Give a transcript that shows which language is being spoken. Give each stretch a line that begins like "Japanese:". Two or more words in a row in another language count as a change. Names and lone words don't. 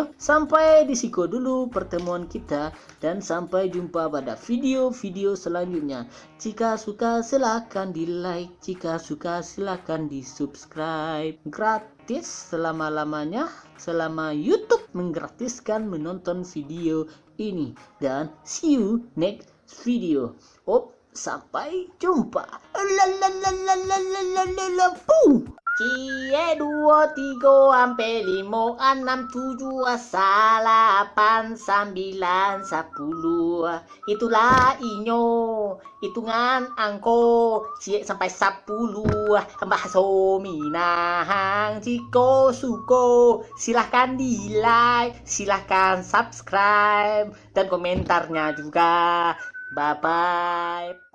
Indonesian: Sampai di situ dulu pertemuan kita, dan sampai jumpa pada video-video selanjutnya. Jika suka silahkan di like, jika suka silahkan di subscribe. Gratis selama-lamanya, selama YouTube menggratiskan menonton video ini.
English: Dan see you next video.
Indonesian: Sampai jumpa. Cie 2 3 ampe 5 6 7 8 9 10.
Minangkabau: Itulah inyo hitungan angko cie sampai 10. Bahaso minahang jiko suko, silahkan di like,
Indonesian: silahkan subscribe, dan komentarnya juga.
English: Bye bye.